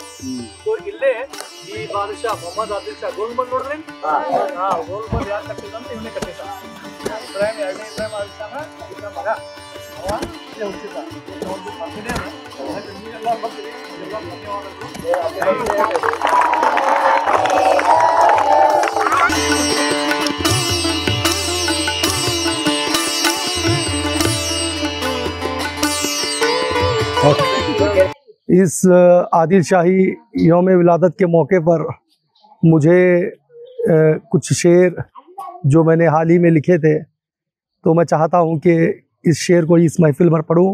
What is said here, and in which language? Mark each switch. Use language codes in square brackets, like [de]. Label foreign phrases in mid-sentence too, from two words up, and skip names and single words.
[kn] ಸೊ ಇಲ್ಲೇ ಈ ಬಾದಶಾ ಮೊಹಮ್ಮದ್ ಆದಿಲ್ ಶಾ ಗೋಲ್ಗುಂಬಜ್ ನೋಡ್ರಿ, ಗೋಲ್ಗುಂಬಜ್ ಯಾರು ಕಟ್ಟಿದಂತ ಇವನೇ ಕಟ್ಟಿದ್ದ. ಇಬ್ರಾಹಿಂ ಎರಡನೇ ಇಬ್ರಾಹಿಂ ಆದಿಲ್ ಶಾನ ಇವನ ಮಗ ಅವ ಹುಟ್ಟಿದ. ಒಂದು ಬರ್ತಿದೆ ಎಲ್ಲ ಬರ್ತೀವಿ, ಎಲ್ಲ ಧನ್ಯವಾದಗಳು. [hi] इस आदिल शाही यौम विलादत के मौके पर मुझे कुछ शेर जो मैंने हाल ही में लिखे थे, तो मैं चाहता हूं कि इस शेर को इस महफिल पर पढूं।